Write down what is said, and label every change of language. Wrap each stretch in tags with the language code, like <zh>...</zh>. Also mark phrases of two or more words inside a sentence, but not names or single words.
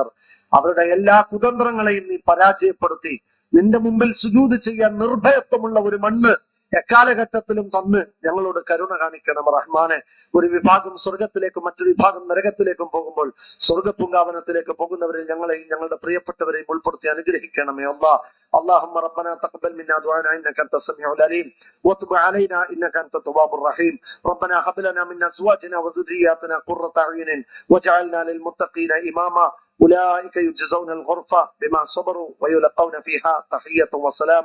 <ml>അവരുടെ എല്ലാ കുതന്ത്രങ്ങളെയും നീ പരാജയപ്പെടുത്തി നിന്റെ മുമ്പിൽ സുജൂദ് ചെയ്യാൻ നിർഭയത്വമുള്ള ഒരു മണ്ണ് എക്കാലഘട്ടത്തിലും തന്ന് ഞങ്ങളോട് കരുണ കാണിക്കണം റഹ്മാനെ. ഒരു വിഭാഗം സ്വർഗത്തിലേക്കും മറ്റൊരു വിഭാഗം നരകത്തിലേക്കും പോകുമ്പോൾ സ്വർഗപൂങ്കാവനത്തിലേക്ക് പോകുന്നവരിൽ ഞങ്ങളെയും ഞങ്ങളുടെ പ്രിയപ്പെട്ടവരെയും ഉൾപ്പെടുത്തി അനുഗ്രഹിക്കണമേ അല്ലാഹ്.</ml> <ar>اللهم ربنا تقبل منا دعاءنا انك انت السميع العليم وتب علينا انك انت التواب الرحيم. ربنا هب لنا من ازواجنا وذرياتنا قرة اعين واجعلنا للمتقين اماما. أولئك يجزون الغرفة بما صبروا ويلقون فيها تحية وسلاما.</ar>